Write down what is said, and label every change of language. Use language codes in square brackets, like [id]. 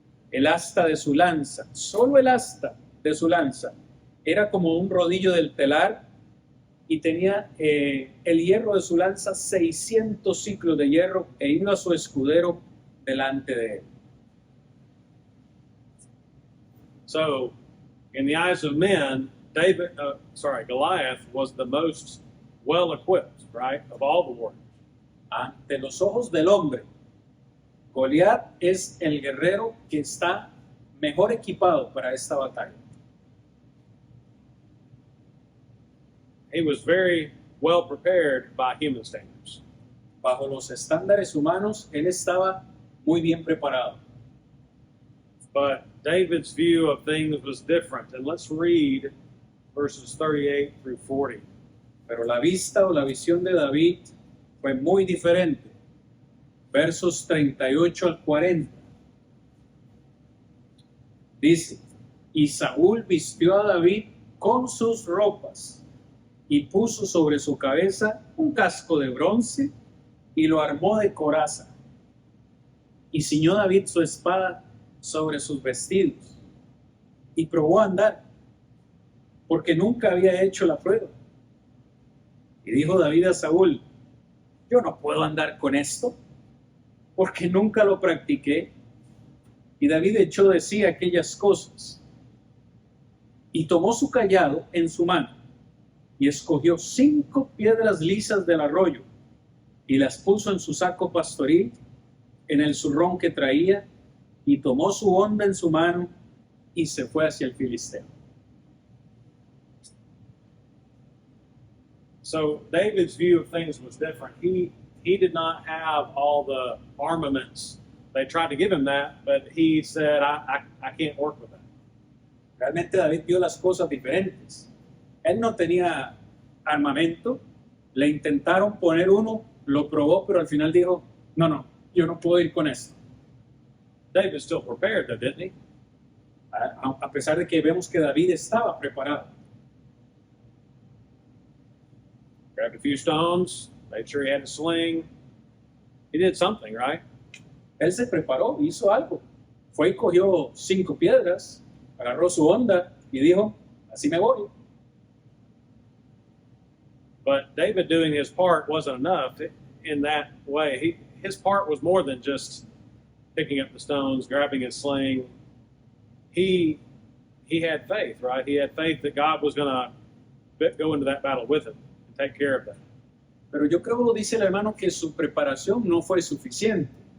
[es] El asta de su lanza, solo el asta de su lanza, era como un rodillo del telar, y tenía el hierro de su lanza 600 ciclos de hierro, e iba su escudero delante de él. [en] So, in the eyes of men, Goliath was the most well-equipped, right, of all the warriors. [es] Ante los ojos del hombre, Goliat es el guerrero que está mejor equipado para esta batalla. [en] He was very well prepared by human standards. [es] Bajo los estándares humanos, él estaba muy bien preparado. [en] But David's view of things was different. And let's read verses 38 through 40. [es] Pero la vista o la visión de David fue muy diferente. Versos 38 al 40. Dice, y Saúl vistió a David con sus ropas y puso sobre su cabeza un casco de bronce y lo armó de coraza. Y ciñó David su espada sobre sus vestidos y probó a andar, porque nunca había hecho la prueba. Y dijo David a Saúl, yo no puedo andar con esto, porque nunca lo practiqué. Y David echó de sí aquellas cosas, y tomó su cayado en su mano, y escogió 5 piedras lisas del arroyo, y las puso en su saco pastoril, en el zurrón que traía, y tomó su honda en su mano, y se fue hacia el filisteo. [en] So David's view of things was different. He did not have all the armaments. They tried to give him that, but he said, I can't work with that. [es] Realmente David vio las cosas diferentes. Él no tenía armamento, le intentaron poner uno, lo probó, pero al final dijo, no, yo no puedo ir con esto. [en] David still prepared though, didn't he? [es] A pesar de que vemos que David estaba preparado. [en] Grabbed a few stones, made sure he had a sling. He did something, right? [es] Él se preparó, hizo algo. Fue y cogió 5 piedras, agarró su onda y dijo, así me voy. [en] But David doing his part wasn't enough in that way. His part was more than just picking up the stones, grabbing his sling. He had faith, right? He had faith that God was going to go into that battle with him and take care of that. [es] Pero yo creo, dice el hermano, que su preparación no fue suficiente.